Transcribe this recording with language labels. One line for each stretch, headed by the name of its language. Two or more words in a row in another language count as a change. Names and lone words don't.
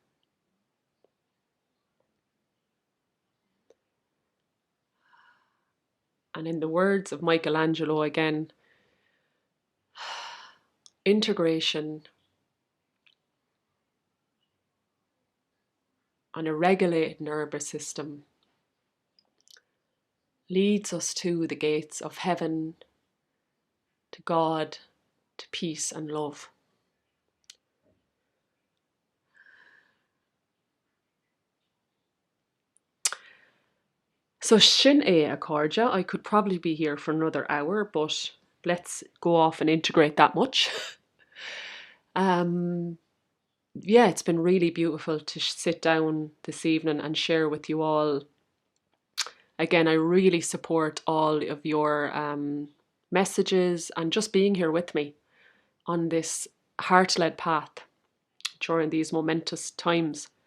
English: And in the words of Michael Angelo again, integration on a regulated nervous system leads us to the gates of heaven, to God, to peace and love.
Irish: So Sin é a cóide.
English: I could probably be here for another hour, but let's go off and integrate that much. Yeah, it's been really beautiful to sit down this evening and share with you all. Again, I really support all of your messages and just being here with me on this heart-led path during these momentous times.